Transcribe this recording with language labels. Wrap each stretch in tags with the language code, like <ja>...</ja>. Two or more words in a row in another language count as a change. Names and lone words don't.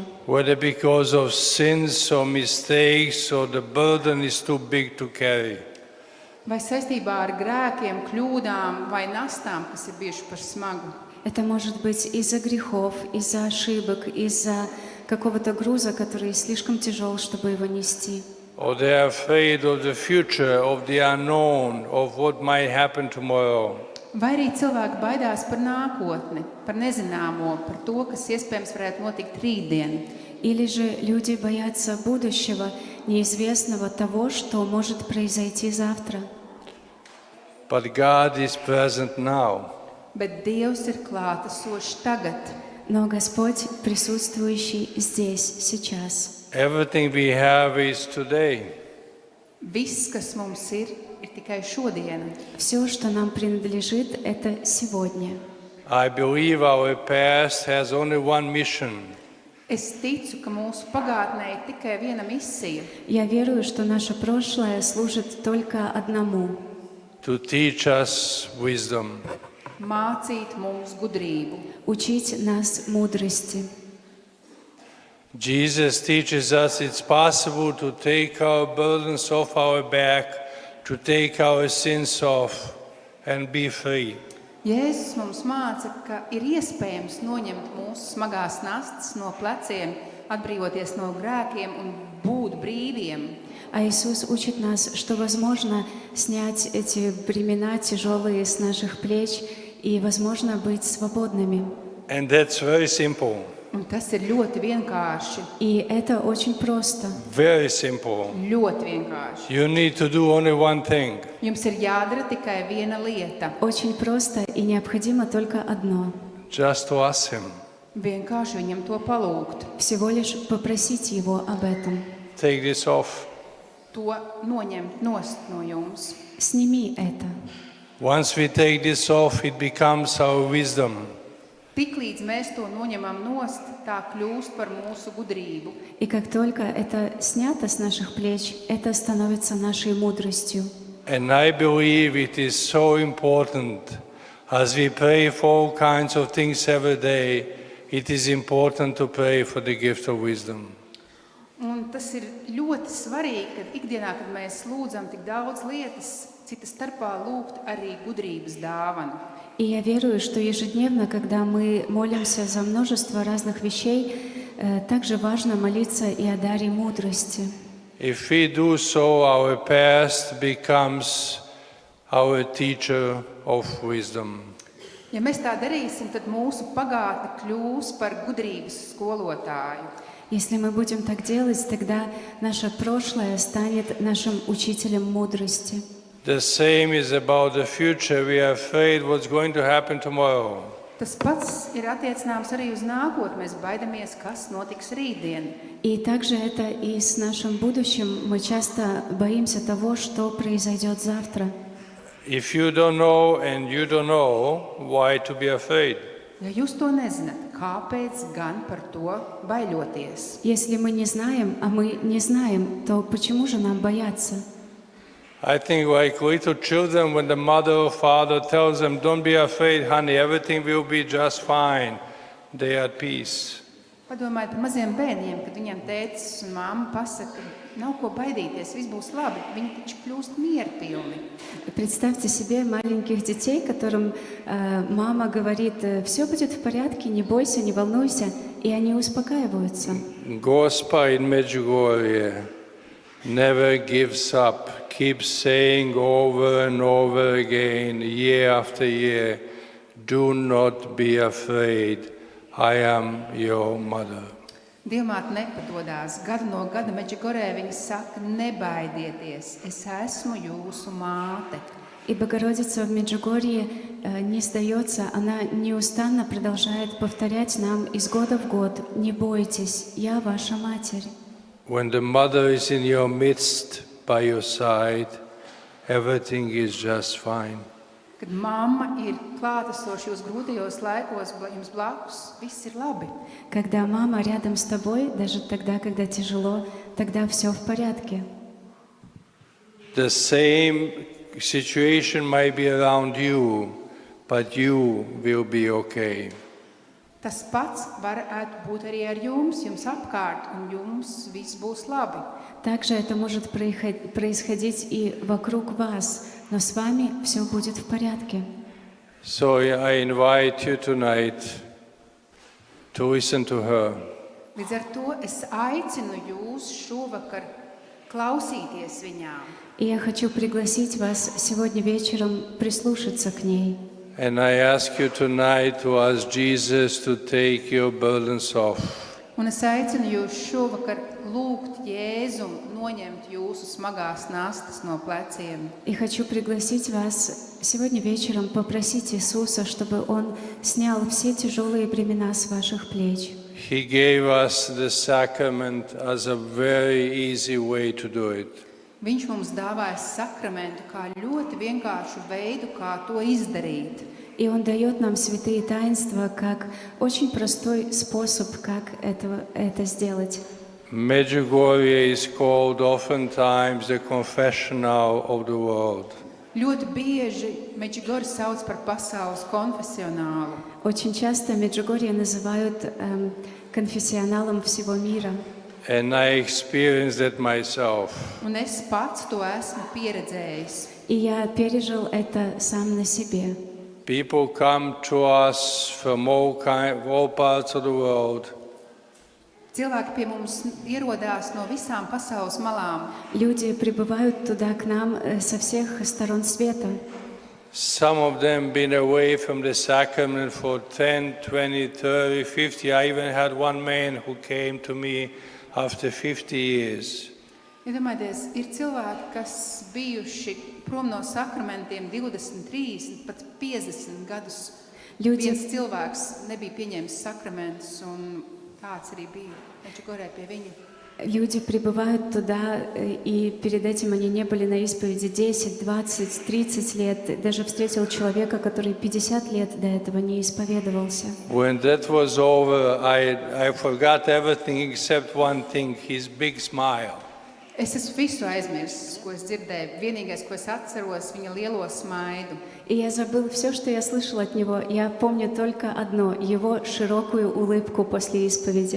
<en>Whether because of sins or mistakes or the burden is too big to carry.</en> <lv>Vai saistībā ar grēkiem, kļūdām vai nastām, kas ir bijuši par smagu.</lv> <ru>Это может быть из-за грехов, из-за ошибок, из-за какого-то груза, который слишком тяжел, чтобы его нести.</ru> <en>Or they are afraid of the future, of the unknown, of what might happen tomorrow.</en> <lv>Vai arī cilvēki baidās par nākotni, par nezināmo, par to, kas iespējams varētu notikt rītdien.</lv> <ru>Или же люди боятся будущего, неизвестного того, что может произойти завтра.</ru> <en>But God is present now.</en> <lv>Bet Dievs ir klātesošs tagad.</lv> <ru>Но Господь присутствующий здесь, сейчас.</ru> <en>Everything we have is today.</en> <lv>Viss, kas mums ir tikai šodiena.</lv> <ru>Все, что нам принадлежит, это сегодня.</ru> <en>I believe our past has only one mission.</en> <lv>Es ticu, ka mūsu pagātnē ir tikai viena misija</lv> <ru>Я верую, что наше прошлое служит только одному –</ru> <en>to teach us wisdom. -</en> <lv>mācīt mums gudrību. –</lv> <ru>учить нас мудрости.</ru> <en>Jesus teaches us it's possible to take our burdens off our back, to take our sins off and be free.</en> <lv>Jēzus mums māca, ka ir iespējams noņemt mūsu smagās nastas no pleciem, atbrīvoties no grēkiem un būt brīviem.</lv> <ru>А Иисус учит нас, что возможно снять эти бремена тяжелые с наших плеч и возможно быть свободными.</ru> <en>And that's very simple,</en> <lv>Un tas ir ļoti vienkārši.</lv> <ru>И это очень просто.</ru> <en>very simple.</en> <lv>Ļoti vienkārši.</lv> <en>You need to do only one thing.</en> <lv>Jums ir jādara tikai viena lieta.</lv> <ru>Очень просто и необходимо только одно.</ru> <en>Just to ask Him.</en> <lv>Vienkārši viņam to palūgt.</lv> <ru>Всего лишь попросить Его об этом.</ru> <en>Take this off.</en> <lv>To noņemt nost no jums.</lv> <ru>Сними это.</ru> <en>Once we take this off, it becomes our wisdom.</en> <lv>Tiklīdz mēs to noņemam nost, tā kļūst par mūsu gudrību.</lv> <ru>И как только это снято с наших плеч, это становится нашей мудростью.</ru> <en>And I believe it is so important. As we pray for all kinds of things every day, it is important to pray for the gift of wisdom.</en> <lv>Un tas ir ļoti svarīgi, ka ikdienā, kad mēs lūdzam tik daudz lietas, cita starpā lūgt arī gudrības dāvanu.</lv> <ru>И я верую, что ежедневно, когда мы молимся за множество разных вещей, также важно молиться и о даре мудрости.</ru> <en>If we do so, our past becomes our teacher of wisdom.</en> <lv>Ja mēs tā darīsim, tad mūsu pagātne kļūs par gudrības skolotāju.</lv> <ru>Если мы будем так делать, тогда наше прошлое станет нашим учителем мудрости.</ru> <en>The same is about the future. We are afraid what's going to happen tomorrow.</en> <lv>Tas pats ir attiecināms arī uz nākotni. Mēs baidamies, kas notiks rītdien.</lv> <ru>И также это и с нашим будущим. Мы часто боимся того, что произойдет завтра.</ru> <en>If you don't know and you don't know, why to be afraid?</en> <lv>Ja jūs to nezināt, kāpēc gan par to baiļoties?</lv> <ru>Если мы не знаем, а мы не знаем, то почему же нам бояться?</ru> <en>I think like little children, when the mother or father tells them, don't be afraid, honey, everything will be just fine, they are at peace.</en> <lv>Padomājiet par maziem bērniem, kad viņiem tētis un mamma pasaka, nav ko baidīties, viss būs labi, viņi taču kļūst mierpilni.</lv> <ru>Представьте себе маленьких детей, которым мама говорит, все будет в порядке, не бойся, не волнуйся, и они успокаиваются.</ru> <en>Gospa in Medjugorje never gives up, keeps saying over and over again, year after year, do not be afraid, I am your mother.</en> <lv>Dievmāte nepadodās. Gadu no gada Medžugorjē viņa saka, nebaidieties, es esmu jūsu māte.</lv> <ru>И Богородица в Меджугорье не сдается, она неустанно продолжает повторять нам из года в год, не бойтесь, я ваша матерь.</ru> <en>When the mother is in your midst, by your side, everything is just fine.</en> <lv>Kad mamma ir klātesoša jūsu grūtajos laikos, jums blakus, viss ir labi.</lv> <ru>Когда мама рядом с тобой, даже тогда, когда тяжело, тогда все в порядке.</ru> <en>The same situation might be around you, but you will be okay.</en> <lv>Tas pats varētu būt arī ar jums apkārt, un jums viss būs labi.</lv> <ru>Также это может происходить и вокруг вас, но с вами все будет в порядке.</ru> <en>So I invite you tonight to listen to her.</en> <lv>Līdz ar to es aicinu jūs šovakar klausīties viņām.</lv> <ru>И я хочу пригласить вас сегодня вечером прислушаться к ней.</ru> <en>And I ask you tonight to ask Jesus to take your burdens off.</en> <lv>Un es aicinu jūs šovakar lūgt Jēzum noņemt jūsu smagās nastas no pleciem.</lv> <ru>И хочу пригласить вас сегодня вечером попросить Иисуса, чтобы Он снял все тяжелые бремена с ваших плеч.</ru> <en>He gave us the sacrament as a very easy way to do it.</en> <lv>Viņš mums dāvāja sakramentu kā ļoti vienkāršu veidu, kā to izdarīt.</lv> <ru>И Он дает нам святые таинства как очень простой способ, как это сделать.</ru> <en>Medjugorje is called oftentimes the confessional of the world.</en> <lv>Ļoti bieži Medjugorje sauc par pasaules konfesionālu.</lv> <ru>Очень часто Меджугорье называют конфессионалом всего мира.</ru> <en>And I experienced that myself.</en> <lv>Un es pats to esmu pieredzējis.</lv> <ru>И я пережил это сам на себе.</ru> <en>People come to us from all parts of the world.</en> <lv>Cilvēki pie mums ierodās no visām pasaules malām.</lv> <ru>Люди прибывают туда к нам со всех сторон света.</ru> <en>Some of them been away from the sacrament for 10, 20, 30, 50. I even had one man who came to me after 50 years.</en> <lv>Iedomājieties, ir cilvēki, kas bijuši prom no sakramentiem 20, 30, pat 50 gadus.</lv> <ru>Люди-</ru> <lv>Viens cilvēks nebija pieņēmis sakramentus, un tāds arī bija Medjugorjē pie viņa.</lv> <ru>Люди прибывают туда, и перед этим они не были на исповеди 10, 20, 30 лет. Даже встретил человека, который 50 лет до этого не исповедовался.</ru> <en>When that was over, I forgot everything except one thing, his big smile.</en> <lv>Es esmu visu aizmirsis, ko es dzirdēju. Vienīgais, ko es atceros, viņa lielo smaidu.</lv> <ru>И я забыл все, что я слышал от него. Я помню только одно — его широкую улыбку после исповеди.</ru>